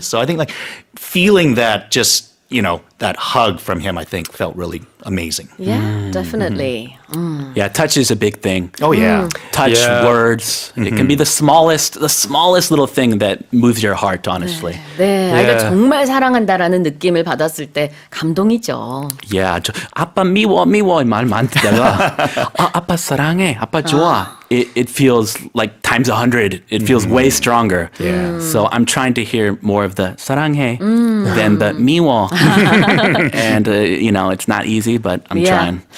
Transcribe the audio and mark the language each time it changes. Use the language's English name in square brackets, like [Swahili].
[English] So I think like feeling that just, that hug from him, I think felt really amazing. Yeah, definitely. Yeah, touch is a big thing. Oh yeah. Touch, Yeah. words. It can be the smallest little thing that moves your heart, honestly. [Korean] 네, 아이가 [English] Yeah. [Korean] 정말 사랑한다라는 느낌을 받았을 때 감동이죠. Yeah, 아빠 미워 말 많다가 아빠 사랑해, 아빠 좋아. [English] It feels like times 100. It feels way stronger. Yeah. So I'm trying to hear more of the 사랑해 than the 미워. And it's not easy, but I'm trying.